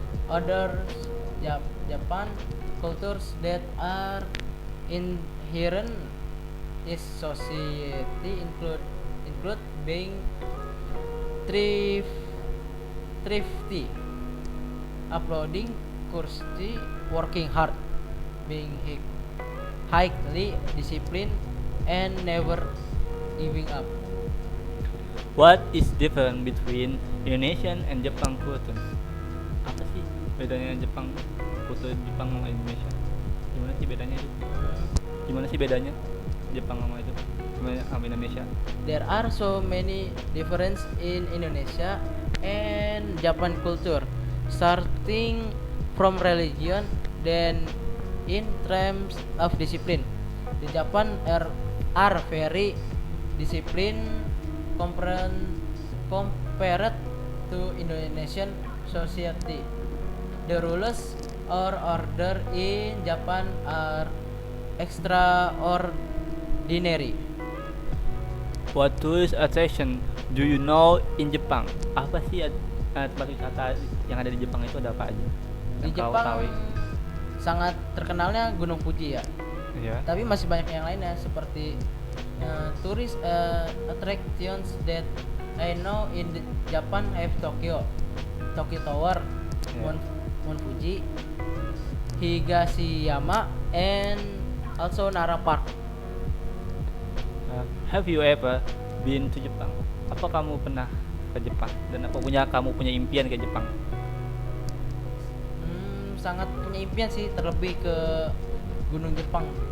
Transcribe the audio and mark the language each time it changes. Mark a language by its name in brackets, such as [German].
[English] Other Japan cultures that are inherent in society include being thrifty, uploading courtesy, working hard, being highly disciplined, and never giving up. What is different between Indonesian and Jepang culture? [Indonesian] Apa sih bedanya Jepang kultur Jepang sama Indonesia? Gimana sih bedanya itu? Gimana sih bedanya Jepang sama itu? Sama Indonesia? [English] There are so many difference in Indonesia and Japan culture, starting from religion, then in terms of discipline. The Japan are very disciplined compared to Indonesian society. The rules or order in Japan are extraordinary. What tourist attraction do you know in Jepang? [Indonesian] Apa sih tempat wisata yang ada di Jepang itu ada apa aja? Di Yang kau Jepang tahu? sangat terkenalnya Gunung Fuji ya. Iya. Tapi masih banyak yang lainnya seperti [English] tourist attractions that I know in Japan have Tokyo Tower, Yeah. Mount Fuji, Higashiyama, and also Nara Park. Have you ever been to Jepang? [Indonesian] Apa kamu pernah ke Jepang? Dan apa kamu punya impian ke Jepang? Sangat punya impian sih, terlebih ke Gunung Jepang.